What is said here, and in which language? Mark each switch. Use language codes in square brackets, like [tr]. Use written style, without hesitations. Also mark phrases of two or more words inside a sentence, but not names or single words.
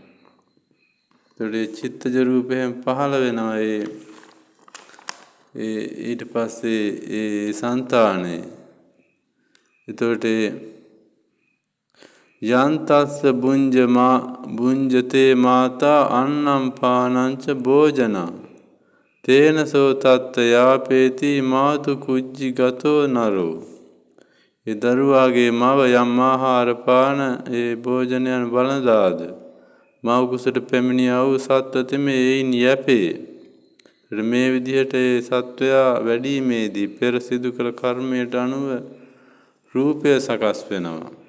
[si] චිත්තජ රූපයෙන් පහළ වෙනවා ඊට පස්සේ ඒ සංතානය. [pi] එතකොට යන්තස්ස බුඤ්ජතේ මාතා අන්නම් පානංච භෝජනං තේන සෝ තත්ත යාපේති මාතු කුජ්ජි ගතෝ නරෝ. [si] ඒ දරුවාගේ මව යම් ආහාර පාන ඒ භෝජනයන් වළඳාද මව් කුසට පැමිණියා වූ සත්ව තෙමේ එයින් යැපේ. මේ විදිහට ඒ සත්වයා වැඩීමේදී පෙර සිදු කළ කර්මයට අනුව රූපය සකස් වෙනවා.